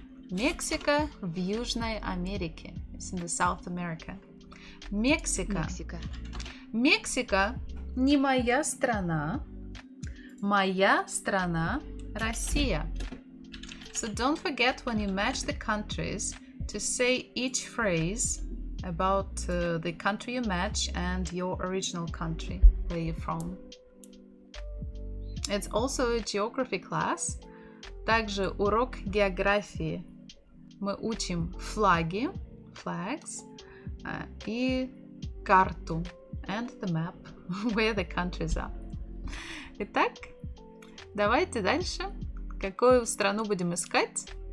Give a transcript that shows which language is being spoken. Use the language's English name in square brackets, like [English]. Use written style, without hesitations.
[Russian] Мексика в Южной Америке. [English] It's in the South America. [Russian] Мексика. Мексика. Мексика не моя страна. Моя страна Россия. [English] So don't forget when you match the countries to say each phrase about the country you match and your original country where you're from. It's also a geography class. [Russian] Также урок географии. Мы учим флаги, [English] flags, [Russian] и карту, [English] and the map, where the countries are. [Russian] Итак, давайте дальше. Какую страну будем искать?